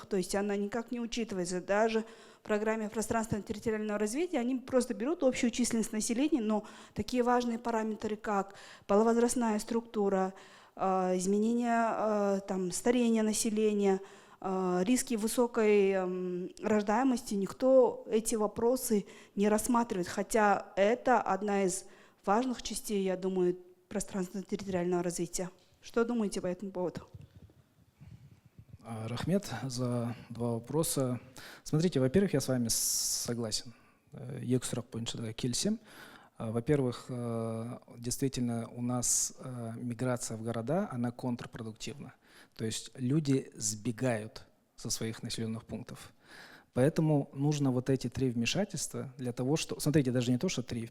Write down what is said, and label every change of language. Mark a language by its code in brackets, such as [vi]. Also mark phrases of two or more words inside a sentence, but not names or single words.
[ru] То есть она никак не учитывается. Даже в программе пространственно-территориального развития они просто берут общую численность населения, но такие важные параметры, как половозрастная структура, изменение старения населения, риски высокой рождаемости, никто эти вопросы не рассматривает. Хотя это одна из важных частей, я думаю, пространственно-территориального развития. Что думаете по этому поводу? Рахмет за два вопроса. Смотрите, во-первых, я с вами согласен. [kk] Екі сұрақ бойынша келісем. [ru] Во-первых, действительно у нас миграция в города, она контрпродуктивна. То есть люди сбегают со своих населенных пунктов. Поэтому нужно вот эти три вмешательства для того, что… Смотрите, даже не то, что три.